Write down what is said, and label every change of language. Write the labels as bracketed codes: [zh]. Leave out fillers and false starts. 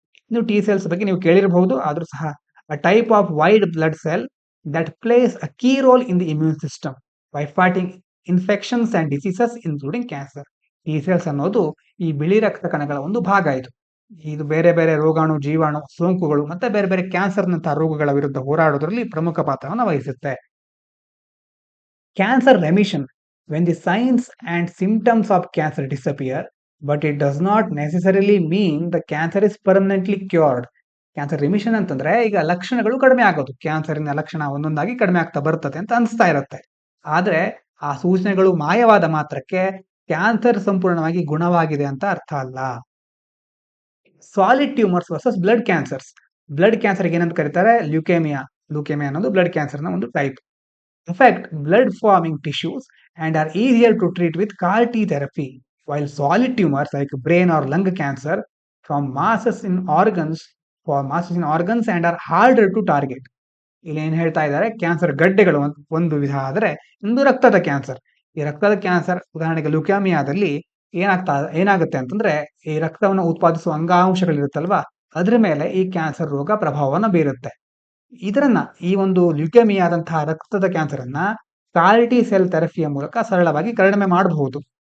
[kn] ಇನ್ನು T cells ಬಗ್ಗೆ ನೀವು ಕೇಳಿರಬಹುದು, ಆದ್ರೂ ಸಹ [en] A type of white blood cell that plays a key role in the immune system by fighting infections and diseases including cancer. [kn] T cells ಅನ್ನೋದು ಈ ಬಿಳಿ ರಕ್ತ ಕಣಗಳ ಒಂದು ಭಾಗ. ಇದು ಬೇರೆ ಬೇರೆ ರೋಗಾಣು, ಜೀವಾಣು, ಸೋಂಕುಗಳು ಮತ್ತೆ ಬೇರೆ ಬೇರೆ ಕ್ಯಾನ್ಸರ್ನಂತಹ ರೋಗಗಳ ವಿರುದ್ಧ ಹೋರಾಡೋದ್ರಲ್ಲಿ ಪ್ರಮುಖ ಪಾತ್ರವನ್ನು ವಹಿಸುತ್ತೆ. [en] Cancer remission, when the signs and symptoms of cancer disappear, but it does not necessarily mean the cancer is permanently cured. [kn] Cancer remission ಅಂತಂದ್ರೆ ಈಗ ಲಕ್ಷಣಗಳು ಕಡಿಮೆ ಆಗೋದು, ಕ್ಯಾನ್ಸರಿನ ಲಕ್ಷಣ ಒಂದೊಂದಾಗಿ ಕಡಿಮೆ ಆಗ್ತಾ ಬರ್ತದೆ ಅಂತ ಅನಿಸ್ತಾ ಇರುತ್ತೆ. ಆದ್ರೆ ಆ ಸೂಚನೆಗಳು ಮಾಯವಾದ ಮಾತ್ರಕ್ಕೆ ಕ್ಯಾನ್ಸರ್ ಸಂಪೂರ್ಣವಾಗಿ ಗುಣವಾಗಿದೆ ಅಂತ ಅರ್ಥ ಅಲ್ಲ. [en] Solid tumours versus blood cancers. Blood cancer [kn] ಏನಂತ ಕರೀತಾರೆ? [en] Leukaemia. [kn] ಲ್ಯೂಕೇಮಿಯಾ ಅನ್ನೋದು ಬ್ಲಡ್ ಕ್ಯಾನ್ಸರ್ನ ಒಂದು type. [en] affect blood forming tissues and are easier to treat with CAR-T therapy, while solid tumors like brain or lung cancer from masses in organs and are harder to target. [kn] ಇಲ್ಲಿ ಏನ್ ಹೇಳ್ತಾ ಇದ್ದಾರೆ? Cancer ಗಡ್ಡೆಗಳು ಒಂದು ವಿಧ ಆದರೆ ಒಂದು ರಕ್ತದ cancer. ಈ ರಕ್ತದ ಕ್ಯಾನ್ಸರ್ ಉದಾಹರಣೆಗೆ ಲ್ಯೂಕೇಮಿಯಾದಲ್ಲಿ ಏನಾಗುತ್ತೆ ಅಂತಂದ್ರೆ ಈ ರಕ್ತವನ್ನು ಉತ್ಪಾದಿಸುವ ಅಂಗಾಂಶಗಳಿರುತ್ತಲ್ವಾ, ಅದ್ರ ಮೇಲೆ ಈ ಕ್ಯಾನ್ಸರ್ ರೋಗ ಪ್ರಭಾವವನ್ನು ಬೀರುತ್ತೆ. ಇದರನ್ನ ಈ ಒಂದು ಲ್ಯೂಕೇಮಿಯಾದಂತಹ ರಕ್ತದ ಕ್ಯಾನ್ಸರ್ ಅನ್ನ ಕಾಲ್ಟಿ ಸೆಲ್ ಥೆರಪಿಯ ಮೂಲಕ ಸರಳವಾಗಿ ಕಡಿಮೆ ಮಾಡಬಹುದು.